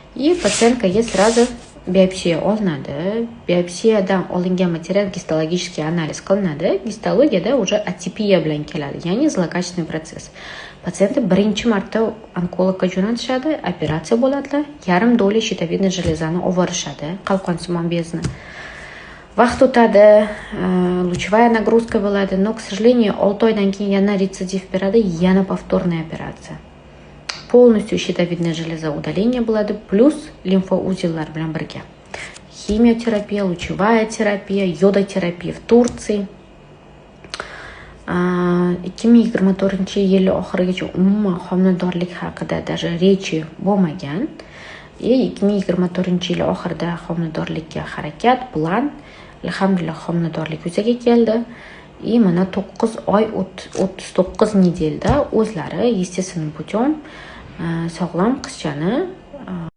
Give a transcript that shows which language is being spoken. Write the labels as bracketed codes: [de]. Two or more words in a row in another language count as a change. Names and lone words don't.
[ru] И пациенткаga сразу [uz] biopsiya olinadi. Biopsiyadan olingan material gistologический analiz qilinadi. Gistologiyada уже atipiya bilan keladi, ya'ni zlokачественный protsess. Patsientni birinchi marta onkologga jo'natishadi, operatsiya bo'ladi, yarim doli [ru] щитовидной железani [uz] ovorishadi, qalqonsimon bezni. Vaqt o'tadi, [ru] лучевая нагрузка [uz] bo'ladi, [ru] но, к сожалению, [uz] 6 oydan keyin yana retsidiv beradi, yana [ru] повторная операция. Полностью щитовидная железа удаление bo'ladi, плюс [uz] limfouzillar bilan birga. [ru] Химиотерапия, лучевая терапия, йодотерапия в Турции. [uz] 2024-yil oxirigacha umuman homiladorlik haqida [ru] даже речи [uz] bo'lmagan. 2024-yil oxirida homiladorlikka harakat, plan, alhamdulillah homiladorlik yuzaga keldi. Mana 9 oy 39 nedelda o'zlari [ru] естественным путем [uz] sog'lom qizchani